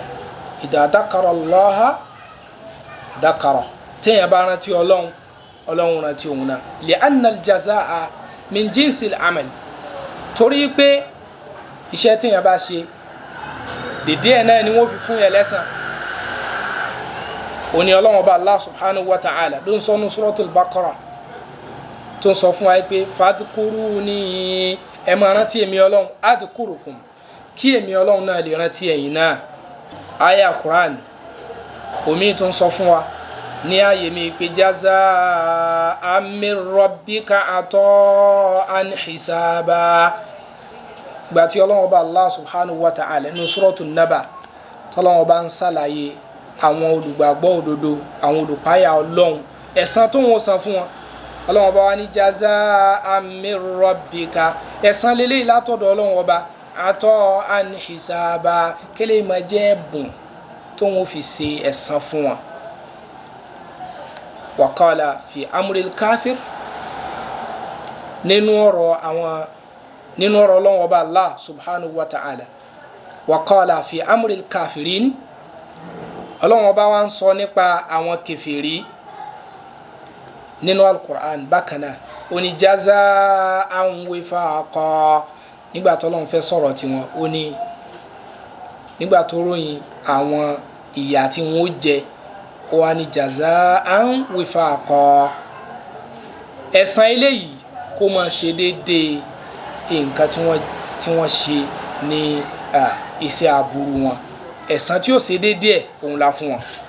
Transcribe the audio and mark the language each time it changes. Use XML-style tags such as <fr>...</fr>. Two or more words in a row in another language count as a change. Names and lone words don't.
<ar>إذا ذكر الله ذكر</ar> <yo>téèyàn bá rántí Ọlọ́run Ọlọ́run rántí òun náà</yo> <ar>لأن الجزاء من جنس العمل</ar> <yo>torí pé iṣẹ́ téèyàn bá ṣe dédé ẹ̀ náà ni wọ́n fi fún yẹn lẹ́san. Òní Ọlọ́run Ọba</yo> <ar>الله سبحانه وتعالى</ar> <yo>ló ń sọ ní suratul Baqara tó ń sọ fún wa pé fadhkuruni ẹ máa rántí èmi Ọlọ́run adhkurukum kí èmi Ọlọ́run náà lè rántí ẹ̀yin náà. Aya Quran omi tó ń sọ fún wa ní ààyè mi pé</yo> <ar>جزاء من ربك عطاء حسابا</ar> <yo>gbà tí Ọlọ́run Ọba</yo> <ar>الله سبحانه وتعالى</ar> <yo>ní suratul Naba tọ́lọ́run Ọba ń ṣàlàyé àwọn olùgbàgbọ́ òdodo àwọn olùpáyà Ọlọ́run ẹ̀san tó wọ́n san fún wọn. Ọlọ́run Ọba wa ní</yo> <ar>جزاء من ربك</ar> <yo>ẹ̀san lélẹ́yìí látọ̀dọ̀ Ọlọ́run Ọba</yo> <ar>عطاء حسابا</ar> <yo>kélé máa jẹ́ ẹ̀bùn tó wọ́n fi ṣe ẹ̀san fún wọn.</yo> <ar>وقال في أمر الكافر</ar> <yo>nínú ọ̀rọ̀ Ọlọ́run Ọba</yo> <ar>الله سبحانه وتعالى وقال في أمر الكافرين Ọlọ́run</ar> <yo>Ọba wa ń sọ nípa àwọn kèfèrí nínú al-Qur'an bákan náà ó ní jaza'an wifaqa nígbà tó Ọlọ́run fẹ́ sọ̀rọ̀ tiwọn ó ní nígbà tó ròyìn àwọn ìyà tí wọ́n jẹ ó wá ní</yo> <ar>جزاء وفاقا</ar> <yo>ẹ̀san eléyìí kó máa ṣe déédéé nǹkan tí wọ́n ṣe ní iṣẹ́ aburú wọn ẹ̀san tí ó ṣe déédéé òun la fún wọn.</yo>